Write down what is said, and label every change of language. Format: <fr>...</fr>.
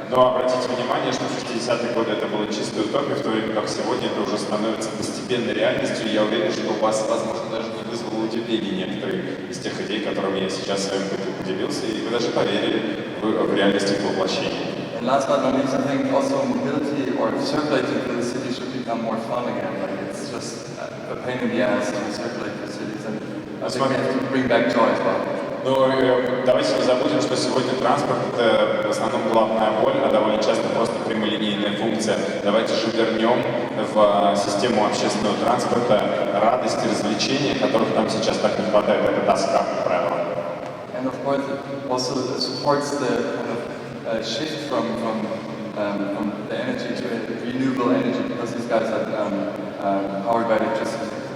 <ru>Но обратите внимание, что в 60-е годы это было чистой утопией, в то время как сегодня это уже становится постепенной реальностью. Я уверен, что у вас, возможно, даже не вызвало удивление некоторые из тех идей, которыми я сейчас с вами поделился, и вы даже поверили в реальность их воплощения.</ru> <en>And last but not least, I think also mobility or circulating through the city should become more fun again. Like it's just a pain in the ass to circulate through cities, and I think we have to bring back joy as well.</en> <ru>Но давайте не забудем, что сегодня транспорт – это в основном главная боль, а довольно часто просто прямолинейная функция. Давайте же вернем в систему общественного транспорта радости, развлечения, которых нам сейчас так не хватает. Это тоска, как правило.</ru> <en>course, it also supports the kind of shift from the energy to renewable energy, because these guys are powered by electricity.</en>